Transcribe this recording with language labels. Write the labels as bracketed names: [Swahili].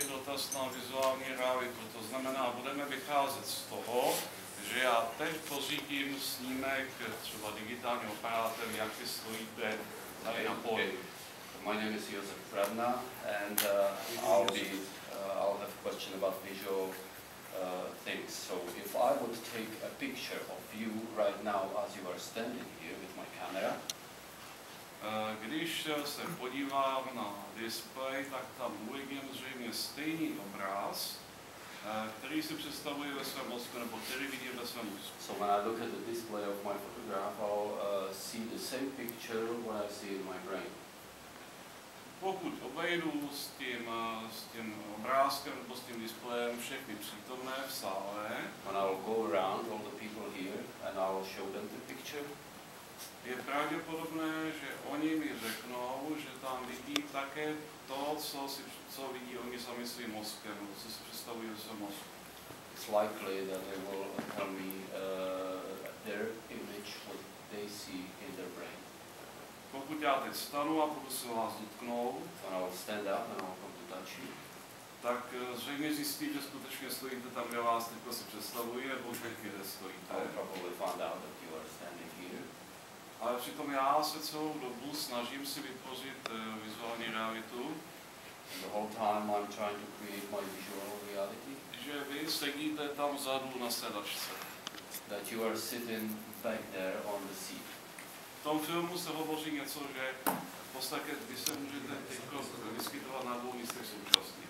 [Czech] dotaz na vizuální realitu. To znamená, budeme vycházet z toho, že já teď pořídím snímek třeba digitálním aparátem, jak vy stojíte tady na poli. [English] My name is Josef Radna, and I'll have a question about visual things. So if I would take a picture of you right now as you are standing here with my camera, [Czech] když se podívám na displej, tak tam uvidím zřejmě stejný obraz, který si představuje ve svém mozku, nebo který vidím ve svém mozku. [English] So when I look at the display of my photograph, I'll see the same picture what I see in my brain. [Czech] Pokud obejdu s tím obrázkem nebo s tím displejem všechny přítomné v sále, [English] when I'll go around all the people here and I'll show them the picture, [Czech] je pravděpodobné, že oni mi řeknou, že tam vidí také to, co vidí oni sami svým mozkem, co si představují ve svém mozku. [English] It's likely that they will tell me their image, what they see in their brain. [Czech] Pokud já teď stanu a budu se vás dotknout, [English] when I'll stand up and I'll come to touch you, [Czech] tak zřejmě zjistí, že skutečně stojíte tam, kde vás teď si představují, nebo kde stojíte. [English] I'll probably find out that you are standing here. [Czech] Ale přitom já se celou dobu snažím si vytvořit vizuální realitu. [English] The whole time I'm trying to create my visual reality. [Czech] Že vy sedíte tam vzadu na sedačce. [English] That you are sitting back there on the seat. [Czech] V tom filmu se hovoří něco, že v podstatě vy se můžete vyskytovat na dvou místech současně.